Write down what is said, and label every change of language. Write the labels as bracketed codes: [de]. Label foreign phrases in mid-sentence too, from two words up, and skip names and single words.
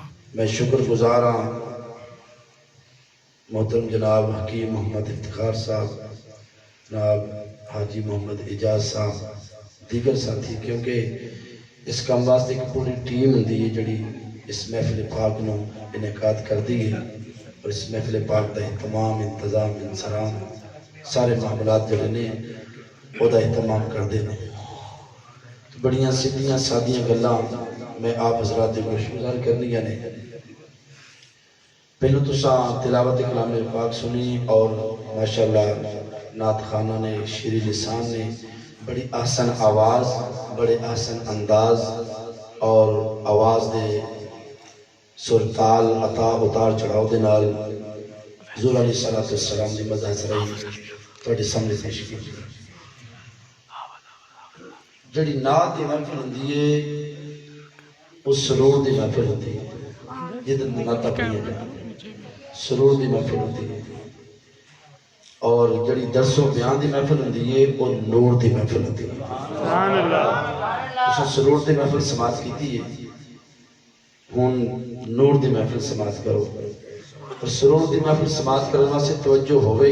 [pa] میں شکر گزار ہاں محترم جناب حکیم محمد افتخار صاحب، جناب حاجی محمد اعجاز صاحب، دیگر ساتھی، کیونکہ اس کام واسطے ایک پوری ٹیم ہوندی ہے جڑی اس محفل پاک نو انعقاد کر دی ہے، اور اس محفل پاک دا اہتمام، انتظام، انصرام، سارے معاملات جڑے نے وہ دا اہتمام کر دے نے۔ بڑیاں سیدھیاں سادیاں گلاں میں آپ حضرات کو گزار کرنی نے۔ پہلو تساں تلاوت کلام پاک سنی، اور ماشاءاللہ نعت خانہ نے، شیریں لسان نے بڑی احسن آواز، بڑے احسن انداز اور آواز دے سرتال عطا اتار چڑھاؤ دے نال حضور علیہ السلام دی مدح سرائی تواڈے سامنے پیش کی۔ جڑی نعت دی محفل ہوندی ہے اس سرور دی محفل ہوتی ہے، جدن نعتاں پڑھیاں جاندیاں، سرور دی محفل ہوتی ہے، اور جڑی درس و بیان دی محفل ہوندی ہے وہ نور دی محفل ہوتی ہے۔ [ar] سبحان اللہ [pa] اس سرور دی محفل سماعت کیتی ہے، ہن نور دی محفل سماعت کرو اور سرور دی محفل سماعت کرنے واسطے توجہ ہوئے